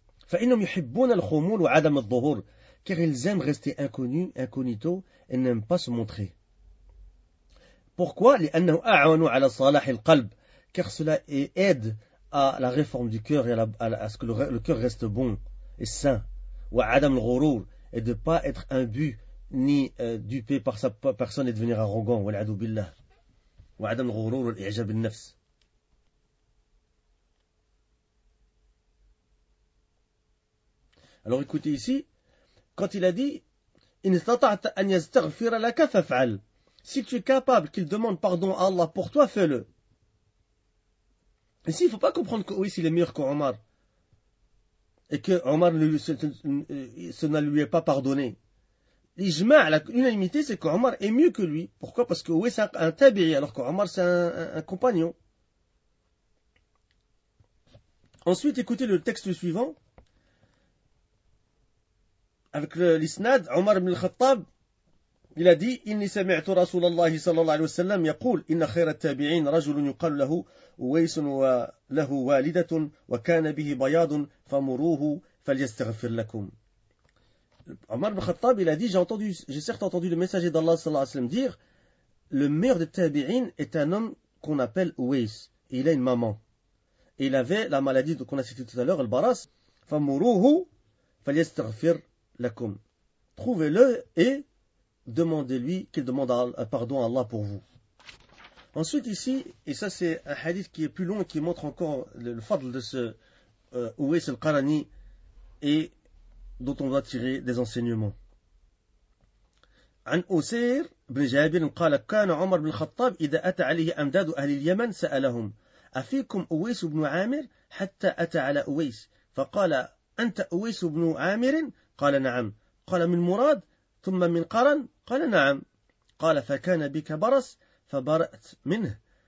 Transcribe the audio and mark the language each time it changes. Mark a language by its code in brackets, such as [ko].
[ar] Fa innahum yuhibbun al-khumul wa adam adh-dhuhur, [fr] car ils aiment rester inconnus, incognito, et n'aiment pas se montrer. Pourquoi ? [ar] لأنه أعون على صلاح القلب, [fr] car cela aide à la réforme du cœur et à ce que le cœur reste bon et sain. [ar] وعدم الغرور, [fr] et de pas être imbu ni dupé par sa personne et devenir arrogant. [ar] والعدو بالله. وعدم الغرور والإعجاب بالنفس. [fr] Alors écoutez ici, quand il a dit [ar] إن استطعت أن يستغفر لك فافعل, [fr] si tu es capable qu'il demande pardon à Allah pour toi, fais-le. Ici, il ne faut pas comprendre que Ouais, il est meilleur qu'Omar. Et que Omar, ce ne lui est pas pardonné. L'ijma, l'unanimité, c'est qu'Omar est mieux que lui. Pourquoi ? Parce que Ouais, c'est un tabi'i, alors qu'Omar, c'est un compagnon. Ensuite, écoutez le texte suivant. Avec l'isnad, Omar ibn al-Khattab, il a dit, [ar] إني سمعت رسول الله صلى الله عليه وسلم يقول إن خير التابعين رجل يقال له أويس وله والدة وكان به بياض فمروه فليستغفر لكم. [fr] Omar ibn Khattab, il a dit, j'ai certes entendu le messager d'Allah sallallahu alayhi wa sallam dire, le meilleur des tabi'in est un homme qu'on appelle Ouais. Et il a une maman. Et il avait la maladie qu'on a citée tout à l'heure, le baras. [ar] Famuruhu falyastaghfir lakum. [fr] Trouvez-le et demandez-lui qu'il demande un pardon à Allah pour vous. Ensuite ici, et ça c'est un hadith qui est plus long et qui montre encore le fadl de ce Ouais al-Qarani et dont on va tirer des enseignements. [ar] عن أسير بن جابر قال كان عمر بن الخطاب إذا أتى عليه أمداد أهل اليمن سألهم أفيكم أويس بن عامر حتى أتى على أويس فقال أنت أويس بن عامر قال نعم قال من مراد ثم من قرن قال نعم قال فكان بك برس فبرأت منه